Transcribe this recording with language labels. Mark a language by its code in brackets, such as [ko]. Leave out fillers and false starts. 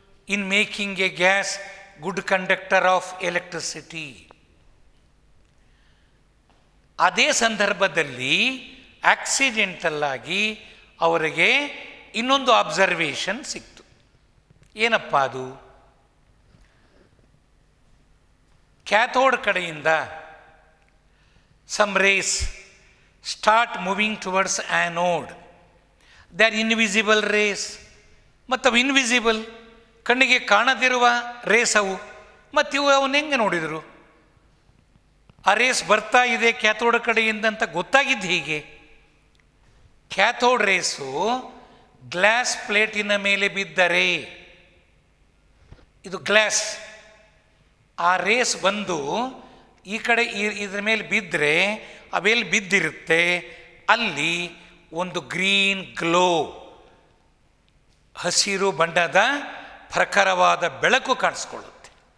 [en] in making a gas good conductor of electricity. [kn] ಅದೇ ಸಂದರ್ಭದಲ್ಲಿ accidental ಆಗಿ ಅವರಿಗೆ ಇನ್ನೊಂದು ಅಬ್ಸರ್ವೇಷನ್ ಸಿಕ್ತು. ಏನಪ್ಪ ಅದು? ಕ್ಯಾಥೋಡ್ ಕಡೆಯಿಂದ [en] some rays start moving towards anode. They are invisible rays. [kn] ಮತ್ತು ಅವು ಇನ್ವಿಸಿಬಲ್, ಕಣ್ಣಿಗೆ ಕಾಣದಿರುವ ರೇಸ್ ಅವು. ಮತ್ತು ಇವು ಅವನು ಹೆಂಗೆ ನೋಡಿದರು? ಆ ರೇಸ್ ಬರ್ತಾ ಇದೆ ಕ್ಯಾಥೋಡ್ ಕಡೆಯಿಂದ ಅಂತ ಗೊತ್ತಾಗಿದ್ದು ಹೀಗೆ. ಕ್ಯಾಥೋಡ್ ರೇಸು ಗ್ಲಾಸ್ ಪ್ಲೇಟಿನ ಮೇಲೆ ಬಿದ್ದರೆ, ಇದು ಗ್ಲಾಸ್, ಆ ರೇಸ್ ಬಂದು ಈ ಕಡೆ ಇದ್ರ ಮೇಲೆ ಬಿದ್ದರೆ ಅವೆಲ್ಲಿ ಬಿದ್ದಿರುತ್ತೆ ಅಲ್ಲಿ ಒಂದು ಗ್ರೀನ್ ಗ್ಲೋ, ಹಸಿರು ಬಣ್ಣದ ಪ್ರಖರವಾದ ಬೆಳಕು ಕಾಣಿಸ್ಕೊಳ್ಳುತ್ತೆ.